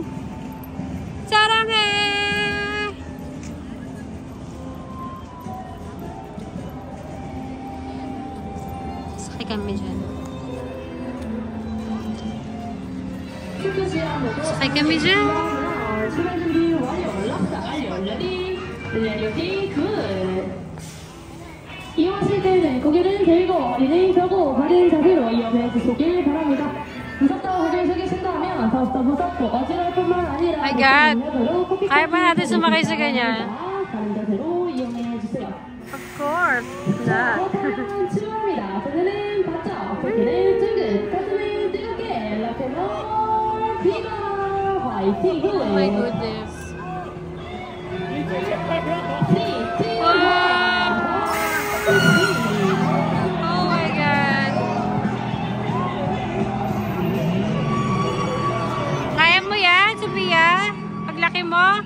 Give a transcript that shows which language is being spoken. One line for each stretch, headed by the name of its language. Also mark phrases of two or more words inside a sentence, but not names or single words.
Filipino: Saranghe! Sakay kami dyan. Sakay kami dyan.
Korean: 출발 준비 완료. 락사 완료. 레디.
English: ready good.
Korean: 이용하실 때는 고개를 들고 어린이 펴고 바른 자세로 이용해 주시길 바랍니다. 무섭다고 고개를 숙이신다면 더욱더 무섭고 어지러울 뿐만 아니라
English: My God!
Filipino: Kaya pa natin sumakay sa ganyan?
Korean: 바른 자세로 이용해 주세요.
English: Of course! Not.
Korean: 그렇다면 출발합니다. 손에는 바짝, 어깨는 둥근, 가슴은 뜨겁게 락앤롤 비바 화이팅!
English: Oh my goodness. 3, 2, 1 Oh my God.
Filipino: Kaya mo yan, Sophia? Paglaki mo?